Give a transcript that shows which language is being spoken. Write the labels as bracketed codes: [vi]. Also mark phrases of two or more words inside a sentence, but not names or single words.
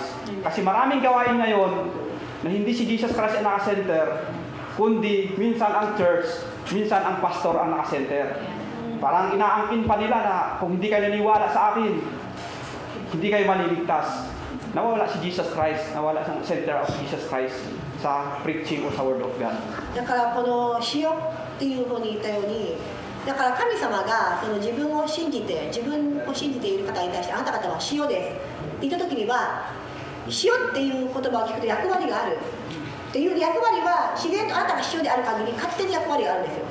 [tl] Kasi maraming gawain ngayon na hindi si Jesus Christ ang naka-center, kundi minsan ang church, minsan ang pastor ang naka-center. Parang inaangkin pa nila na kung hindi kayo naniwala sa akin, hindi kayo maliligtas. Nawawala si Jesus Christ, nawawala ang [en] center of Jesus Christ [tl] sa preaching o sa [en] Word of God. [ja] だからこの塩っていうふうに言ったように、だから神様がその自分を信じている方に対して、あなた方は塩ですって言った時には、塩っていう言葉を聞くと役割がある。っていう役割は自然とあなたが必要である限り勝手に役割があるんですよ。